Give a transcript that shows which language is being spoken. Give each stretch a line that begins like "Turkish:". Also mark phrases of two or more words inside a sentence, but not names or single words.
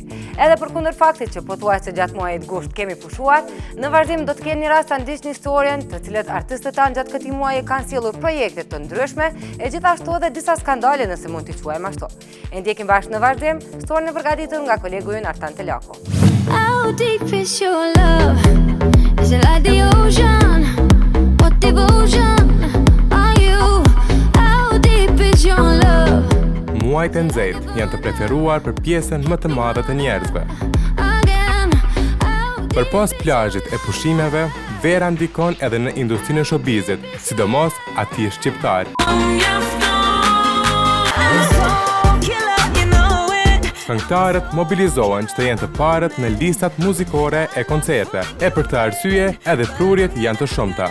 Albanian: Edhe përkundër faktit që pothuajse gjatë muajit gusht kemi pushuar, në vazhdim do të keni rast ta ndiqni historien të cilët artistët tanë gjatë këtij muaji kanë sjellur projekte të ndryshme e gjithashtu edhe disa skandale nëse mund t'i quajmë ashtu. E ndjekim bashkë në vazhdim historinë e përgatitur nga kolegu ynë Artan Telako.
English: How deep is your love? Is it like the ocean? What devotion are you? How deep is your love?
Albanian: Muajt e nxehtë janë të preferuar për pjesën më të madhe të njerëzve. Përpas plazhit e pushimeve, vera ndikon edhe në industrinë e showbizit, sidomos atij shqiptar. Këngëtarët mobilizohen që të jenë të parët në listat muzikore e koncerte, e për këtë arsye edhe prurjet janë të shumta.